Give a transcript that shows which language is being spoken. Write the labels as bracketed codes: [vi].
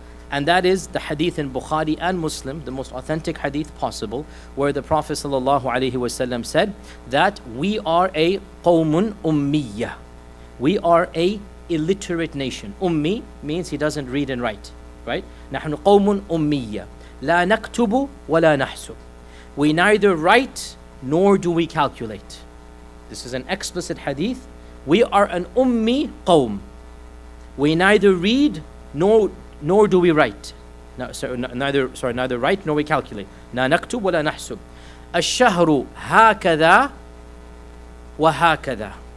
[en] And that is the hadith in Bukhari and Muslim, the most authentic hadith possible, where the Prophet ﷺ said that we are a qawmun ummiyya. We are a illiterate nation. Ummi means he doesn't read and write, right? [ar] نحن قوم أمية لا نكتب ولا نحسب. [en] We neither write nor do we calculate. This is an explicit hadith. We are an ummi qawm. We neither read nor do we write. Neither write nor we calculate. [ar] لا نكتب ولا نحسب. الشهر هكذا وهكذا.